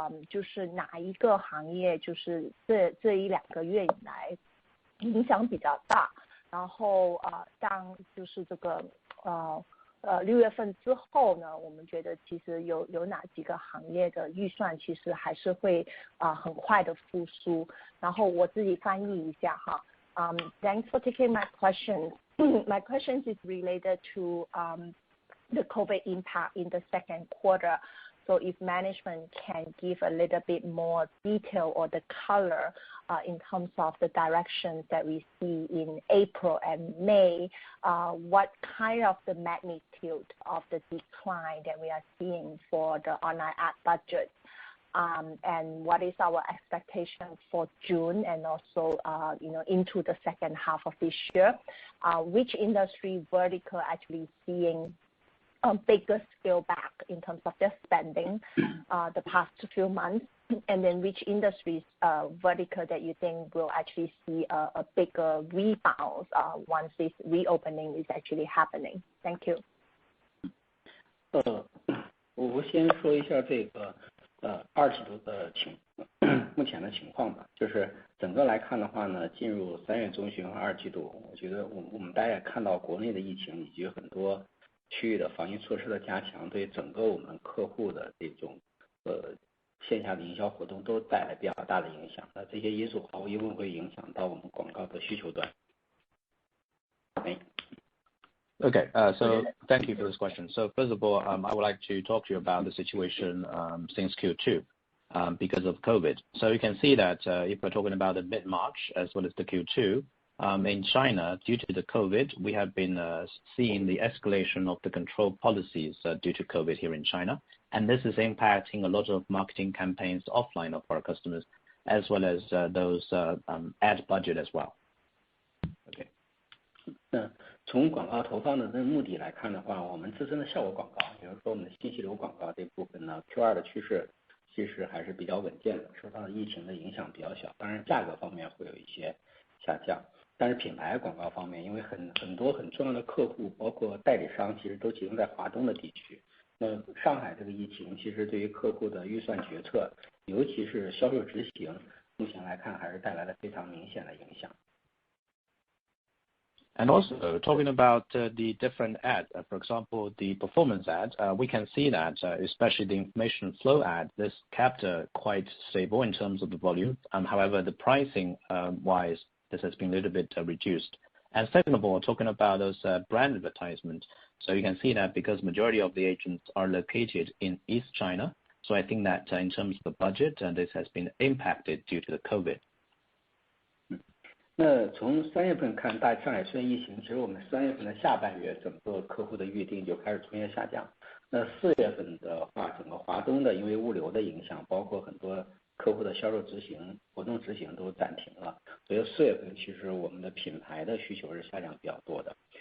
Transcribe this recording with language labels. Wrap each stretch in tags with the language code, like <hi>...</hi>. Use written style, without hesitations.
<zh>就是哪一个行业就是这1-2个月以来影响比较大，然后当就是这个6月份之后呢，我们觉得其实有哪几个行业的预算其实还是会很快的复苏。然后我自己翻译一下哈。</zh> <en>Thanks for taking my question. My question is related to the COVID impact in the second quarter. So if management can give a little bit more detail or the color in terms of the directions that we see in April and May, what kind of the magnitude of the decline that we are seeing for the online ad budget, and what is our expectation for June and also into the second half of this year? Which industry vertical actually seeing a bigger scale back in terms of their spending the past few months, and then which industries vertical that you think will actually see a bigger rebound once this reopening is actually happening? Thank you.</en> <zh>我先说一下这个二季度的目前的情况吧。就是整个来看的话呢，进入3月中旬和二季度，我觉得我们大家也看到国内的疫情以及很多区域的防疫措施的加强，对整个我们客户的这种线下的营销活动都带来比较大的影响。那这些因素毫无疑问会影响到我们广告的需求端。</zh> <en>Okay, so thank you for this question. So first of all, I would like to talk to you about the situation since Q2 because of COVID. So you can see that if we're talking about the mid-March as well as the Q2, in China, due to the COVID, we have been seeing the escalation of the control policies due to COVID here in China. And this is impacting a lot of marketing campaigns offline of our customers, as well as those ad budget as well. Okay.</en> <zh>从广告投放的目的来看的话，我们自身的效果广告，比如说我们的信息流广告这部分呢 ，Q2 的趋势其实还是比较稳健的，受到疫情的影响比较小。当然价格方面会有一些下降，但是品牌广告方面，因为很多很重要的客户，包括代理商，其实都集中在华东的地区。那上海这个疫情，其实对于客户的预算决策，尤其是销售执行，目前来看还是带来了非常明显的影响。</zh> <en>And also talking about the different ad, for example, the performance ad, we can see that especially the information flow ad, this kept quite stable in terms of the volume. However, the pricing wise, this has been a little bit reduced. And second of all, talking about those brand advertisements, so you can see that because majority of the agents are located in East China, so I think that in terms of the budget, this has been impacted due to the COVID.</en> <zh>那从3月份看，上海出现疫情，其实我们3月份的下半月，整个客户的预订就开始出现下降。那4月份的话，整个华东的因为物流的影响，包括很多客户的销售活动执行都暂停了，所以4月份其实我们的品牌的需求是下降比较多的。</zh>